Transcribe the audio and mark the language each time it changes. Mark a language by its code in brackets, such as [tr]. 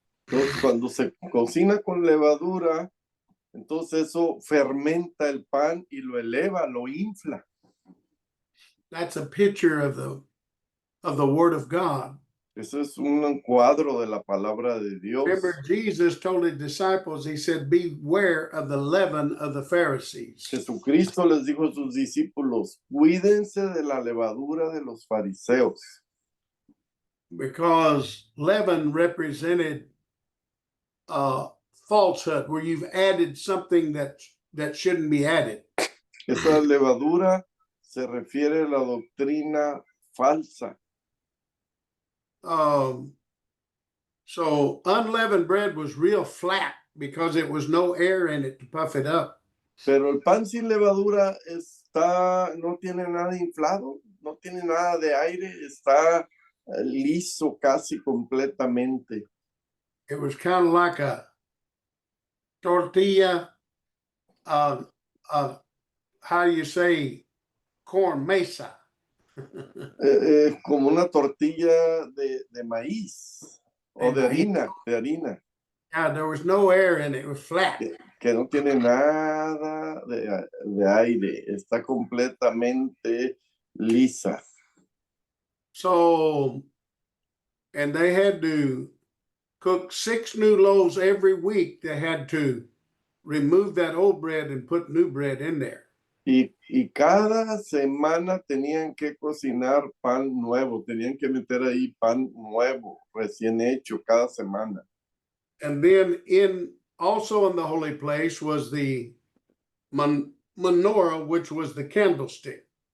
[es] Entonces, cuando se cocina con levadura, entonces eso fermenta el pan y lo eleva, lo infla. [en] That's a picture of the Word of God. [es] Eso es un cuadro de la palabra de Dios. [en] Remember, Jesus told his disciples, he said, beware of the leaven of the Pharisees. [es] Jesucristo les dijo a sus discípulos, cuídense de la levadura de los fariseos, [en] Because leaven represented falsehood, where you've added something that shouldn't be added. [es] esa levadura se refiere a la doctrina falsa. [en] So unleavened bread was real flat because it was no air in it to puff it up. [es] Pero el pan sin levadura no tiene nada inflado, no tiene nada de aire, está liso casi completamente. [en] It was kind of like a tortilla, how do you say, corn mesa. [es] Como una tortilla de maíz o de harina. [en] Yeah, there was no air in it. It was flat. [es] Que no tiene nada de aire, está completamente lisa. [en] So, and they had to cook 6 new loaves every week. They had to remove that old bread and put new bread in there. [es] Y cada semana tenían que cocinar pan nuevo, tenían que meter ahí pan nuevo, recién hecho cada semana. [en] And then also in the holy place was the menorah, which was the candlestick.